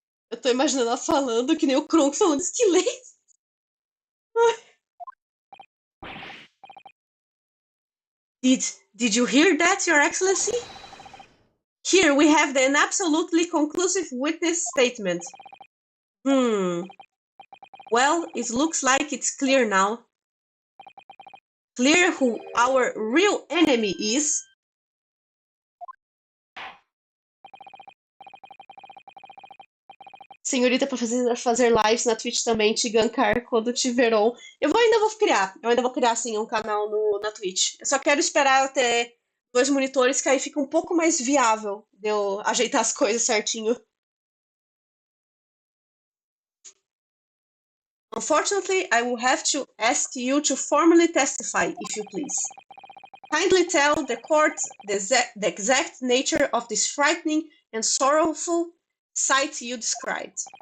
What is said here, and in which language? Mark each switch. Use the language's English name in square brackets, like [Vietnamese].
[Portuguese] Eu tô imaginando ela falando que nem o Kronk falando esqueleto. [English] Did you hear that, Your Excellency? Here we have an absolutely conclusive witness statement. Well, it looks like it's clear now. Clear who our real enemy is. [Portuguese] Senhorita, para fazer lives na Twitch também, te gankar quando tiver on. Eu ainda vou criar sim um canal na Twitch. Eu só quero esperar eu ter 2 monitores, que aí fica um pouco mais viável de eu ajeitar as coisas certinho. [English] Unfortunately, I will have to ask you to formally testify, if you please. Kindly tell the court the exact nature of this frightening and sorrowful sight you described.